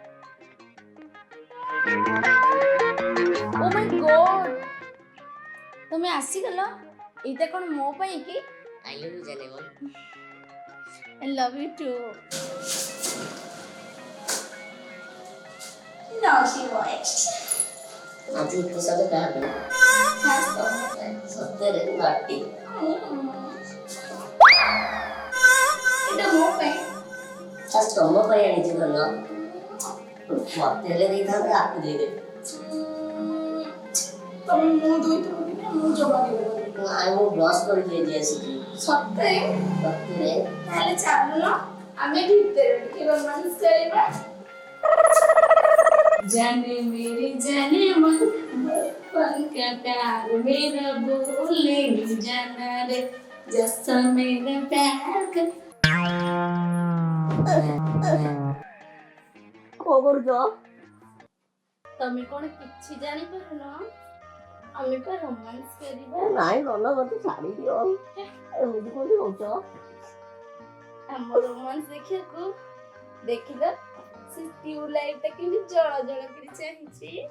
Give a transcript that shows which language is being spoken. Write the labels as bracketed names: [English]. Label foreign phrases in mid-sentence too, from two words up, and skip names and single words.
[English] oh my god [Odia] ତମେ ଆସିଗଲ? ଏଇଟା କଣ ମୋ ପାଇଁ କି? [English] I love you Janemon. I love you too. Naughty boy. [Odia] ଆଜି ଏତେ ସତ କାହା ପାଇଁ? ସତରେ ନାଟି। ଏଇଟା ମୋ ପାଇଁ। ତମ ପାଇଁ ଆଣିଛି ଭଲ ମତେ ହେଲେ ଦେଇଥାନ୍ତେ ଆକୁ ଦେଇଦେବି। ତମେ ମୁଁ ଧୋଇଥିବ କି ମୁଁ ଜମା ଦେବି। ମୁଁ ବ୍ରସ୍ କରିକି ଆଜି ଆସିଛି। ସତରେ? ସତରେ? ତାହେଲେ ଚାଲୁନ ଆମେ ଭିତରେ ଟିକେ ରୋମାନ୍ସ କରିବା। [Hindi] जाने मेरी जाने मन बचपन का प्यार मेरा भूले नहीं जाना रे जैसा मेरा प्यार का। [Odia] କଣ କରୁଛ? ତମେ କଣ କିଛି ଜାଣିପାରୁନ? ଆମେ ପା ରୋମାନ୍ସ କରିବା। ନାଇଁ ଭଲ ମତେ ଛାଡି ଦିଅ ଏମିତି କୋଉଠି ହଉଛ ଆମ ରୋମାନ୍ସ ଦେଖିବାକୁ ଦେଖିଲ ସେ ଟ୍ୟୁବ ଲାଇଟ୍ ଟା କେମିତି ଜଳ ଜଳ କରି ଚାହିଁଛି।